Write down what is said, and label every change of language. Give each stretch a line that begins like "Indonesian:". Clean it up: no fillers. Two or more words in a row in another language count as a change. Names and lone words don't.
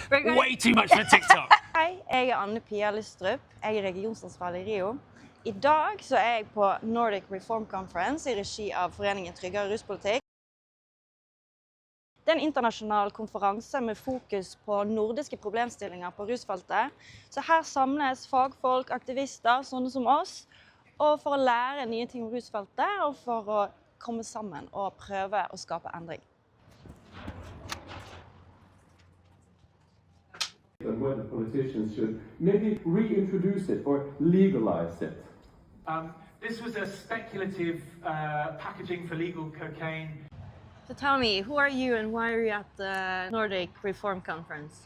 English: way too much for TikTok.
Norwegian: Hei, jeg er Anne-Pia Lystrup. Jeg er regionsansvarlig i Rio. I dag så er jeg på Nordic Reform Conference i regi av Foreningen Tryggere Ruspolitikk. Det er en internasjonal konferanse med fokus på nordiske problemstillinger på rusfeltet. Så her samles fagfolk, aktivister, sånne som oss, og for å lære nye ting om rusfeltet, og for å komme sammen og prøve å skape endring.
English: And whether politicians should maybe reintroduce it or legalize it. This was a speculative packaging for legal cocaine. So tell me, who are you and why are you at the Nordic Reform Conference?